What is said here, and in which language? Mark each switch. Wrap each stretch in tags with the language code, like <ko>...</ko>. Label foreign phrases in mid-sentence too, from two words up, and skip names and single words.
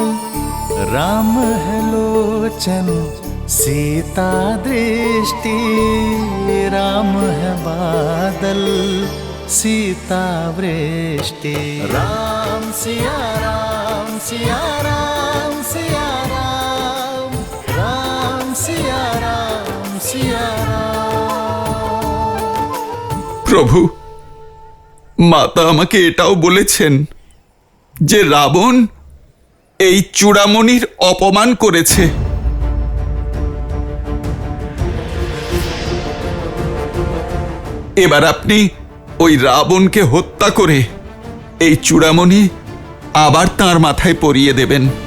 <hi>राम है लोचन सीता दृष्टि, राम है बादल सीता वृष्टि। राम सिया राम, सिया राम, सिया राम, राम सिया राम, सिया राम।</hi> <bn>প্রভু, মাতা আমাকে এটাও বলেছেন যে রাবণ এই চূড়ামণির অপমান করেছে। এবার আপনি ওই রাবণকে হত্যা করে এই চূড়ামণি আবার তার মাথায় পরিয়ে দেবেন।</bn>